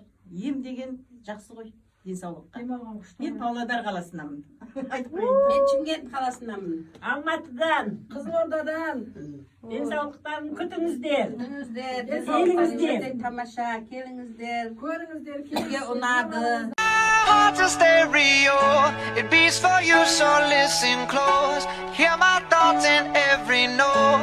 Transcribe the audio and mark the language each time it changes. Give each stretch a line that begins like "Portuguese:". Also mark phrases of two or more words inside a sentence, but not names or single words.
Kazakh: Ем деген жақсы ғой, денсаулыққа. Мен Павлодар қаласынамын. Мен Шымкент қаласынамын. Алматыдан, Қызылордадан. Денсаулықтарын күтіңіздер. Денсаулықтарыңызды тамаша, келіңіздер. Көріңіздер, Бізге ұнады.
English: Heart's a stereo, it beats for you, so listen close. Hear my thoughts in every note.